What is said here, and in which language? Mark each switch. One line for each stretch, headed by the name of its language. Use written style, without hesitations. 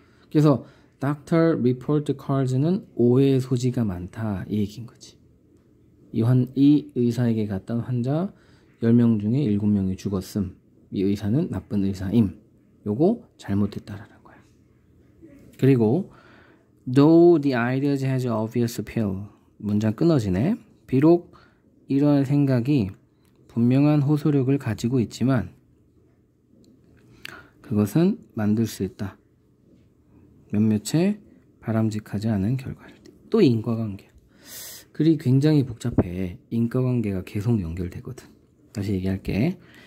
Korean: 그래서 Doctor Report Cards는 오해의 소지가 많다. 이 얘기인 거지. 이 의사에게 갔던 환자 10명 중에 7명이 죽었음. 이 의사는 나쁜 의사임. 요거 잘못됐다라는 거야. 그리고
English: Though the ideas has obvious appeal.
Korean: 문장 끊어지네. 비록 이러한 생각이 분명한 호소력을 가지고 있지만 그것은 만들 수 있다. 몇몇의 바람직하지 않은 결과를. 또 인과관계야. 글이 굉장히 복잡해. 인과관계가 계속 연결되거든. 다시 얘기할게.